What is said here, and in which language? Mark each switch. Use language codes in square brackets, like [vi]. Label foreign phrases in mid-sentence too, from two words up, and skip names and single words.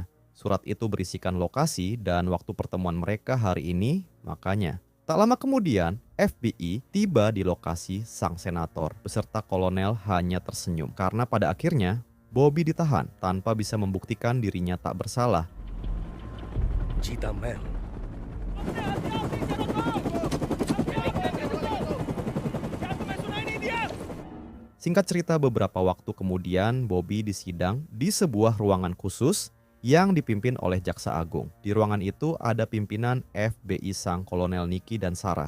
[id] Surat itu berisikan lokasi dan waktu pertemuan mereka hari ini, makanya. Tak lama kemudian, FBI tiba di lokasi sang senator, beserta kolonel hanya tersenyum. Karena pada akhirnya, Bobby ditahan tanpa bisa membuktikan dirinya tak bersalah. [hi] जीता मैं हूं। [id] Singkat cerita, beberapa waktu kemudian Bobby disidang di sebuah ruangan khusus yang dipimpin oleh Jaksa Agung. Di ruangan itu ada pimpinan FBI sang kolonel Nicky dan Sarah.